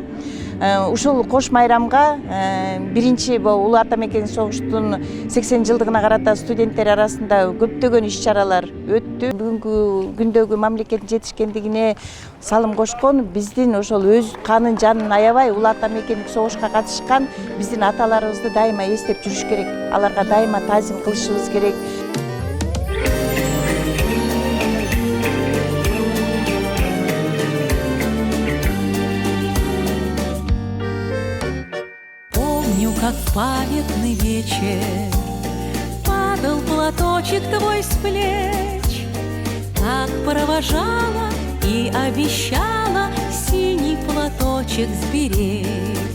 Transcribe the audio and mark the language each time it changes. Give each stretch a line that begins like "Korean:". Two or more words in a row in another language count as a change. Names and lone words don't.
Kyrgyz: Ушул кош майрамга биринчи улуу ата мекени согуштун 80 жылдыгына карата студенттер арасында көптөгөн иш-чаралар өттү. Бүгүнкү күндөгү мамлекеттин жетишкендигине салым кошкон, биздин ошол өз канын жанын аябай улуу ата мекендик согушка катышкан биздин аталарыбызды дайыма эстеп жүрүш керек. Аларга дайыма таазим кылышыбыз керек.
Russian: Как в памятный вечер падал платочек твой с плеч, как провожала и обещала синий платочек сберечь.